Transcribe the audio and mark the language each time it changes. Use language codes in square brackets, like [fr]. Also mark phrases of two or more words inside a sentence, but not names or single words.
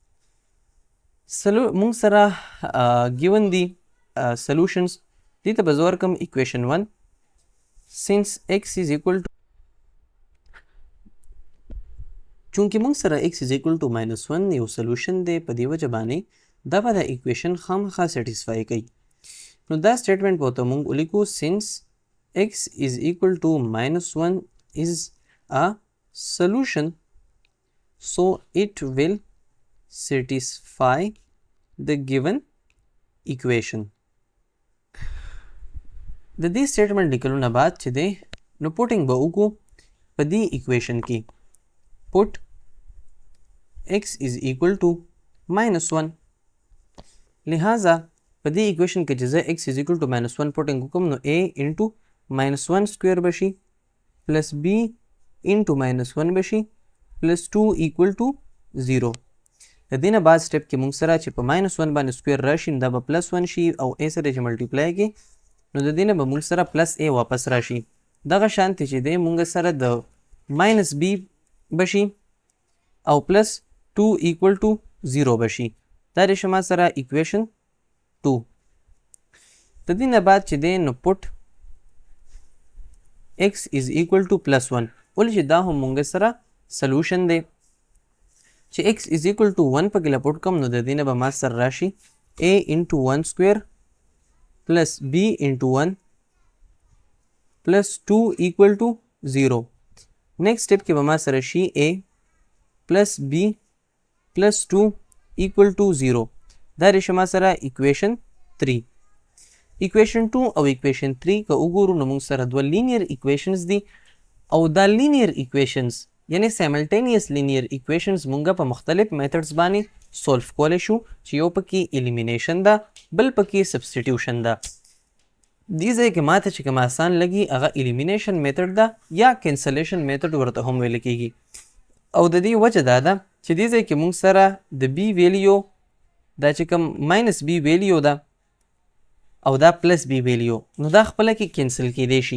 [ps] مونږ سره ګیون دي سلوشنز دې ته به زه ورکړم ایکویشن 1 [en] since x is equal to [ps] چونکې مونږ سره [en] x is equal to minus 1 [ps] یو سلوشن دی په دې وجه باندې دا به دا ایکویشن خامخا سیټیسفای کوي نو دا سټیټمنټ به ورته مونږ ولیکو [en] since x is equal to minus 1 is a solution so it will satisfy the given equation [ps] د دې سټیټمنټ لیکلو نه بعد چې دی نو پوټینګ به وکړو په دې ایکویشن کې [en] put x is equal to minus 1 [ps] لہذا په دې ایکویشن کې چې زه x [en] is equal to minus 1 [ps] پوټینګ وکړم نو [en] a into minus 1 square بشي plus b into minus 1 بشي plus 2 equal [ps] to 0 د دې نه بعد سټیپ کې مونږ سره چې په ماینس 1 باندې سکویر راشي دا به پلس 1 شي او a سره چې ملټیپلای کړي نو د دې نه به مونږ سره پلس a واپس راشي دغه شانتې چې دی مونږ سره د ماینس b بشي او پلس 2 [en] equal to 0 [ps] بشي دا د شما سره ایکویشن 2 د دې نه بعد چې دی نو پټ [en] x is equal to plus 1 [ps] ولې چې دا هم مونږ سره سلوشن دی چې [en] x is equal to 1 [ps] په کې لپټ کم نو د دې نه به ما سره راشي [en] a into 1 square plus b into 1 plus 2 equal to 0 next step [ps] کې به ما سره شي [en] a plus b plus 2 equal to 0 [ps] دا رشه ما سره [en] equation 3 equation 2 [ps] او equation 3 که وګورو نو موږ سره دوه [en] linear equations [ps] دي او دا [en] linear equations [ps] یعنی [en] simultaneous linear equations [ps] مونږه په مختلف میتھډز باندې سولف کولی شو چې یو پکې الیمینیشن ده بل پکې سبسټیټیوشن ده دې ځای کې ماته چې کوم آسان لګي هغه [en] elimination method [ps] ده یا [en] cancellation method [ps] ورته هم ویل کیږي او د دې وجه دا ده چې دې ځای کې مونږ سره د [en] b value [ps] دا چې کوم [en] minus b value [ps] ده او دا [en] plus b value [ps] نو دا خپله کې کینسل کیدی شي.